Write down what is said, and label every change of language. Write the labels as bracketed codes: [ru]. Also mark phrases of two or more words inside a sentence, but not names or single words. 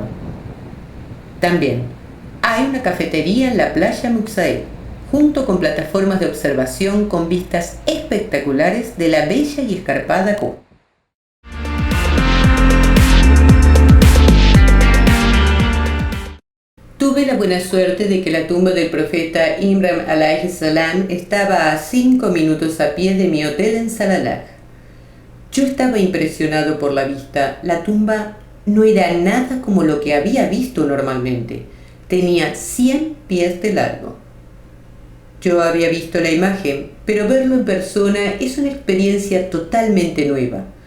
[es] También hay una cafetería en la playa Muqsaid, junto con plataformas de observación con vistas espectaculares de la bella y escarpada costa. Tuve la buena suerte de que la tumba del profeta Imran [ar] عليه السلام [es] estaba a 5 minutos a pie de mi hotel en Salalah. Yo estaba impresionado por la vista. La tumba no era nada como lo que había visto normalmente. Tenía 100 pies de largo. Yo había visto la imagen, pero verlo en persona es una experiencia totalmente nueva.